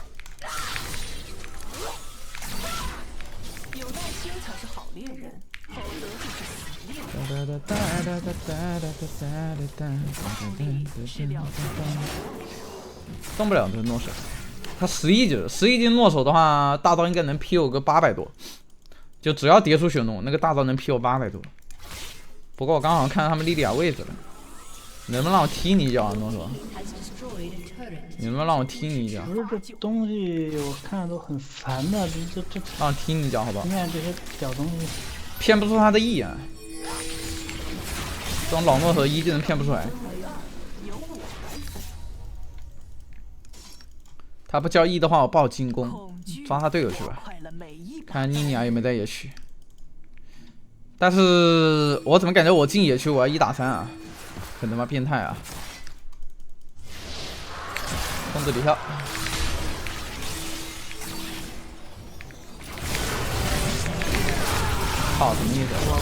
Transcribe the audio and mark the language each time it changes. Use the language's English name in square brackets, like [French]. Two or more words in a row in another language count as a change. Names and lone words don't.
[Chinese] 有耐心才是好獵人，否則就是死獵人。動不了這諾手，他11級諾手的話，大招應該能 P 我個800多，就只要疊出血濃，那個大招能 P 我800多。不過我剛好看到他們莉莉婭位置了，能不能讓我踢你一腳啊，諾手？你能不能讓我踢你一腳？不是這東西，我看着都很煩的，這讓我踢你一腳好不好？你看這些小東西，騙不出他的 E 啊！這種老諾手 E 技能騙不出來。他不交 E 的話，我不好進攻，抓他隊友去吧。看妮妮婭有沒有在野區。但是我怎麼感覺我進野區我要1打3啊？很他媽變態啊！控制李跳，操，什麼意思？